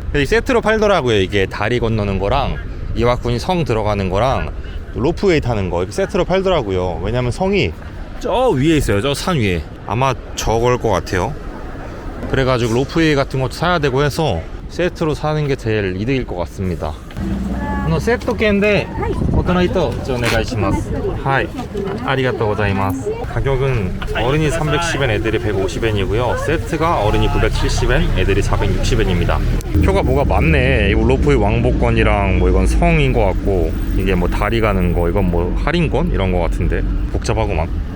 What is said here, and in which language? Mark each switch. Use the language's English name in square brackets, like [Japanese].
[Korean] 이 세트로 팔더라고요. 이게 다리 건너는 거랑 이와쿠니 성 들어가는 거랑 로프웨이 타는 거 이렇게 세트로 팔더라고요. 왜냐면 성이 저 위에 있어요. 저 산 위에. 아마 저걸 것 같아요. 그래가지고 로프웨이 같은 것도 사야 되고 해서 세트로 사는 게 제일 이득일 것 같습니다. [Japanese] 세트券で大人1つお願いします。はい、ありがとうございます。 [Korean] 가격은 어른이 310엔, 애들이 150엔이고요. 세트가 어른이 970엔, 애들이 460엔입니다. 표가 뭐가 많네. 이거 로프의 왕복권이랑 뭐 이건 성인 것 같고, 이게 뭐 다리 가는 거, 이건 뭐 할인권 이런 거 같은데 복잡하고만.